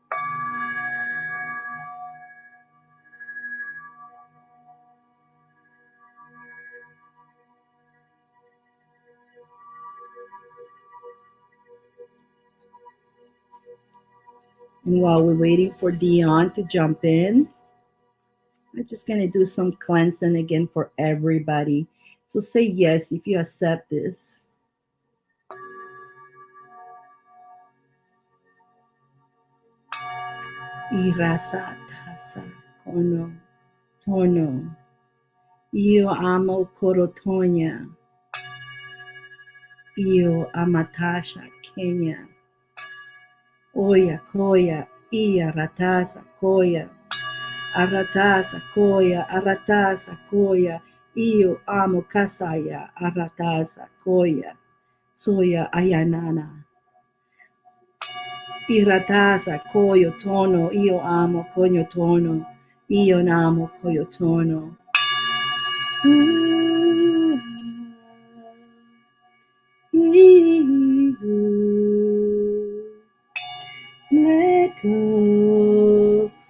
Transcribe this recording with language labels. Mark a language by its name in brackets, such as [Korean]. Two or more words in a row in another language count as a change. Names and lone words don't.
[English] And while we're waiting for Dion to jump in, I'm just gonna do some cleansing again for everybody. So say yes if you accept this. Irasa tasa kono tono. Io amo Corotonia. Io amatasha Kenya. Oya koya. Ia ratasa koya. Aratasa koya. Aratasa koya. Io amo kasaya. Aratasa koya. Soya ayanana. Iratasa koyo tono. Io amo koyo tono. Io namo koyo tono. Let go.